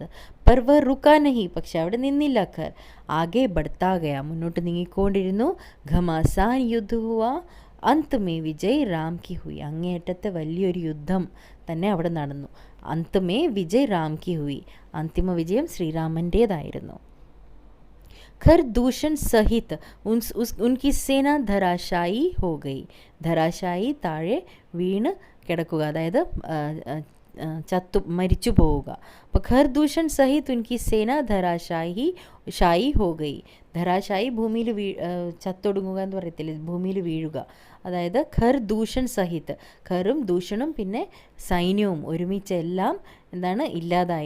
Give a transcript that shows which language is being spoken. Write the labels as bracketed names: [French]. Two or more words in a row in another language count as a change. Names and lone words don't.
[Hindi] पर वह रुका नहीं, [Malayalam] പക്ഷെ അവിടെ നിന്നില്ല. [Hindi] खर आगे बढ़ता गया, [Malayalam] മുന്നോട്ട് നീങ്ങിക്കൊണ്ടിരുന്നു. [Hindi] घमासान युद्ध हुआ। अंत में विजय राम की हुई. [Malayalam] അങ്ങേയറ്റത്തെ വലിയൊരു യുദ്ധം തന്നെ അവിടെ നടന്നു. [Hindi] अंत में विजय राम की हुई. [Malayalam] അന്തിമ വിജയം ശ്രീരാമൻ്റേതായിരുന്നു. [Hindi] खरदूषण सहित उनकी सेना धराशायी हो गई. [Malayalam] ധരാശായി താഴെ വീണ് കിടക്കുക, അതായത് മരിച്ചു പോവുക. [Hindi] അപ്പോൾ खरदूषण सहित उनकी सेना धराशायी हो गई. [Malayalam] ധരാശായി ഭൂമിയിൽ ചത്തൊടുങ്ങുക എന്ന് പറയത്തില്ലേ, ഭൂമിയിൽ വീഴുക. അതായത് [Hindi] खरदूषण सहित, [Malayalam] ഖറും ദൂഷണും പിന്നെ സൈന്യവും ഒരുമിച്ചെല്ലാം എന്താണ് ഇല്ലാതായി.